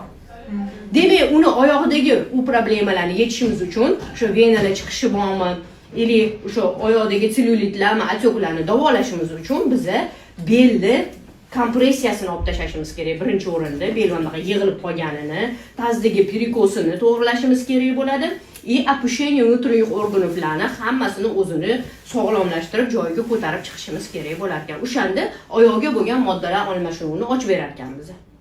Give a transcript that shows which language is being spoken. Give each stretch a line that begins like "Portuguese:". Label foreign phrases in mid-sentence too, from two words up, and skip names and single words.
Uzbek: Demak, uni oyog'idagi u problemalarni yechishimiz uchun shu venalar chiqishi bormi, ili o'sha oyoqdagi selulitlarni, отекlarni davolashimiz uchun biza belni kompressiyasini olib tashlashimiz kerak. Birinchi o'rinda bel bunaqa yig'ilib qolganini, tazdagi perikosini to'g'rilashimiz kerak bo'ladi.
Russian: Опущение внутренних органlarni
Uzbek: hammasini o'zini sog'lomlashtirib joyiga ko'tarib chiqishimiz kerak bo'lar ekan. O'shanda oyoqga bo'lgan moddalar almashinuvini ochib berar ekanmiz.